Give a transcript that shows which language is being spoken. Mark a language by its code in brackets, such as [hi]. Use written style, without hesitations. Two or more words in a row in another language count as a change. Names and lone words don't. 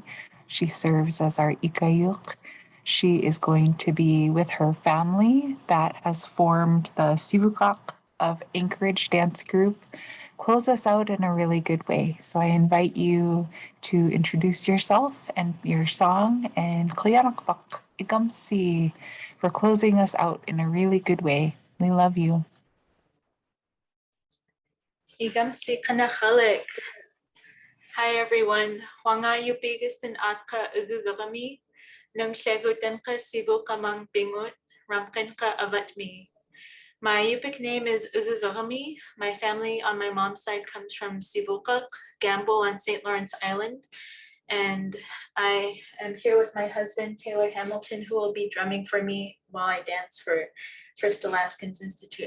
[en] She serves as our Ikayuk. She is going to be with her family that has formed the Sivukak of Anchorage Dance Group, close us out in a really good way. So I invite you to introduce yourself and your song, and [ess] Kliyanakbak Igamsi [en] for closing us out in a really good way. We love you. [ess] Igamsi Kanahalik. [en] Hi everyone. [ess] Wanga yupigistin atka ugugagami. Nang shegutenka sibu kamang bingut. Ramkenka avatmi. [en] My Yupik name is Ugugagami. My family on my mom's side comes from Sivukak, Gamble on St. Lawrence Island. And I am here with my husband, Taylor Hamilton, who will be drumming for me while I dance for First Alaskans Institute.